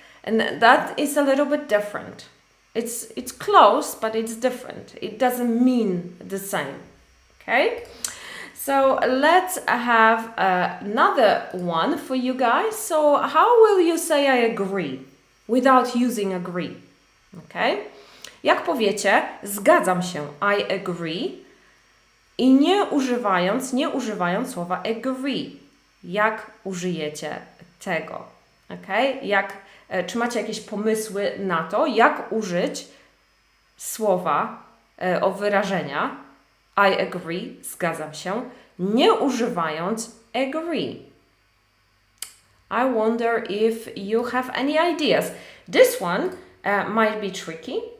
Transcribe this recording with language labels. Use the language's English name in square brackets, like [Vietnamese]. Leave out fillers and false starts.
[English] And that is a little bit different. It's close, but it's different. It doesn't mean the same, okay? So let's have another one for you guys. So how will you say I agree without using agree? Okay? [Polish] Jak powiecie, zgadzam się, [English] I agree [Polish] i nie używając słowa agree. Jak użyjecie tego? Okay? Czy macie jakieś pomysły na to, jak użyć słowa o wyrażenia [English] I agree, [Polish] zgadzam się, nie używając agree. [English] I wonder if you have any ideas. This one might be tricky.